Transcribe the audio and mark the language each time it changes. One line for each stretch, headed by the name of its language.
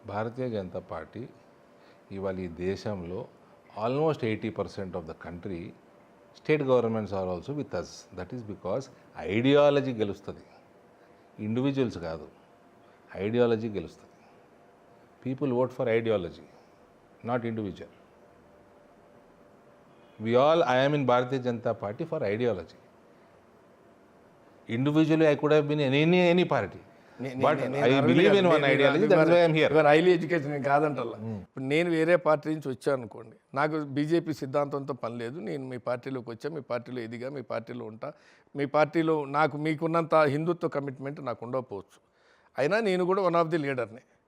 Telugu: Bharatiya Janata party ఇవాళ ఈ దేశంలో
English: Almost 80% of the country state governments are also with us. That is because ideology
Telugu: గెలుస్తుంది, individuals కాదు. Ideology గెలుస్తుంది.
English: People vote for ideology, not individual. I am in Bharatiya Janata Party for ideology. Individually, I could have been in any party. But I believe in one ideology, that is why I am here.
Telugu: Highly education నేను కాదంటల్లా. ఇప్పుడు నేను వేరే party నుంచి వచ్చాను అనుకోండి, నాకు BJP సిద్ధాంతంతో పని లేదు. నేను మీ పార్టీలోకి వచ్చా, మీ పార్టీలో ఎదిగా, మీ పార్టీలో ఉంటా. మీ పార్టీలో నాకు మీకున్నంత హిందుత్వ కమిట్మెంట్ నాకు ఉండకపోవచ్చు, అయినా నేను కూడా
English: One of the లీడర్ని.